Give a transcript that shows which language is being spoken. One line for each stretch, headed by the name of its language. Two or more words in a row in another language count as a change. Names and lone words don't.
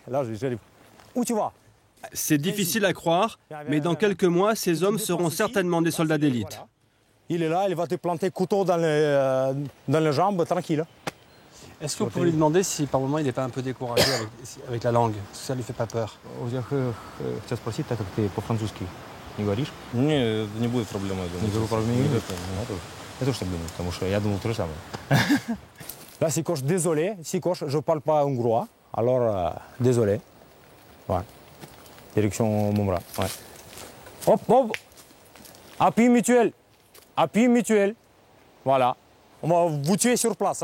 French: Là, où tu vas? C'est difficile à croire, mais dans quelques mois, ces hommes seront certainement des soldats d'élite. Il est là, il va te planter couteau dans les jambes, tranquille. Est-ce que vous pouvez lui demander si par moment il n'est pas un peu découragé avec la langue? Est-ce que ça ne lui fait pas peur?
Russian: Хотел спросить, так как ты по-французски не говоришь? Не будет проблем, я думаю. Никакой проблемы не будет? Я тоже так думаю, потому что я думал то же самое.
French: Là, si coche, désolé. Si coche, je ne parle pas hongrois, alors désolé. Ouais. Direction mon bras. Ouais. Hop. Appui mutuel. Voilà. On va vous tuer sur place.